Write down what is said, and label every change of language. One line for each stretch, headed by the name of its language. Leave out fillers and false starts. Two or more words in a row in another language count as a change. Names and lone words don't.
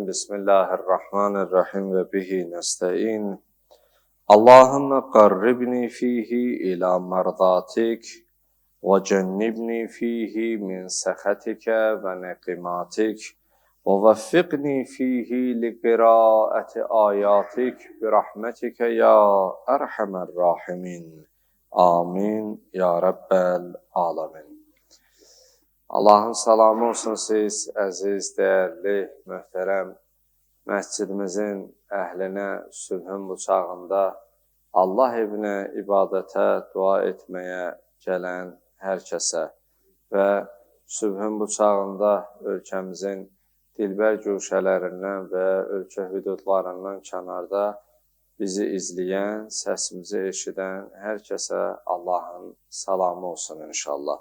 Arabic: بسم الله الرحمن الرحيم وبه نستعين. اللهم قربني فيه إلى مرضاتك وجنبني فيه من سخطك ونقماتك ووفقني فيه لقراءة آياتك برحمتك يا أرحم الراحمين. آمين يا رب العالمين.
Azerbaijani: Allahın salamı olsun siz, əziz, dəyərli, möhtərəm məscidimizin əhlinə sübhün bu çağında Allah evinə ibadətə, dua etməyə gələn hər kəsə və sübhün bu çağında ölkəmizin dilbər güşələrindən və ölkə hüdudlarından kənarda bizi izləyən, səsimizi eşidən hər kəsə Allahın salamı olsun inşallah.